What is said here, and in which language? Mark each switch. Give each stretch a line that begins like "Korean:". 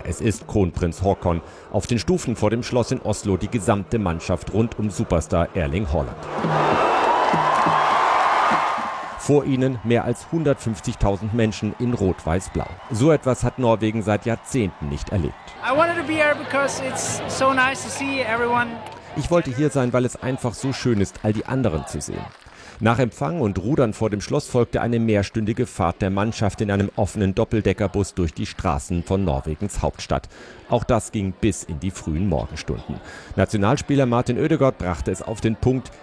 German: Es ist Kronprinz Haakon. Auf den Stufen vor dem Schloss in Oslo die gesamte Mannschaft rund um Superstar Erling Haaland. Vor ihnen mehr als 150.000 Menschen in Rot-Weiß-Blau. So etwas hat Norwegen seit Jahrzehnten nicht erlebt.
English: I wanted to be here because it's so nice to see everyone.
German: Ich wollte hier sein, weil es einfach so schön ist, all die anderen zu sehen. Nach Empfang und Rudern vor dem Schloss folgte eine mehrstündige Fahrt der Mannschaft in einem offenen Doppeldeckerbus durch die Straßen von Norwegens Hauptstadt. Auch das ging bis in die frühen Morgenstunden. Nationalspieler Martin Ødegaard brachte es auf den Punkt.